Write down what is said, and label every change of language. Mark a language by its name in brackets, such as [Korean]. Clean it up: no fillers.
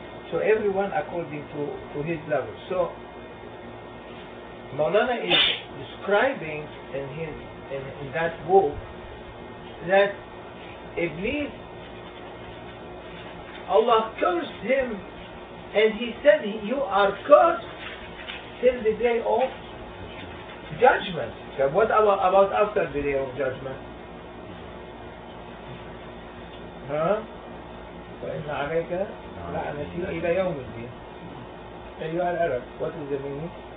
[English] So everyone according to his level. So Maulana is describing in that book that Iblees, Allah cursed him, and he said, you are cursed until the day of judgment. So what about after the day of judgment? [Arabic] فإن عليك لعنتي إلى يوم الدين. أيها العرب, [English] what is the meaning?